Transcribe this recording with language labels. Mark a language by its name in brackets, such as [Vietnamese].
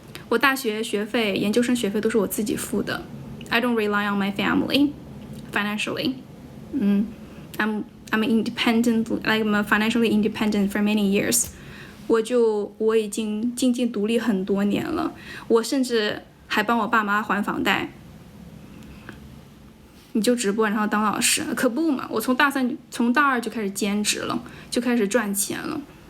[Chinese] 我大学学费、研究生学费都是我自己付的。 [English] I don't rely on my family financially. I'm independent, like I'm financially independent for many years. [Chinese] 我已经经济独立很多年了，我甚至还帮我爸妈还房贷。你就直播然后当老师，可不嘛？我从大2就开始兼职了，就开始赚钱了。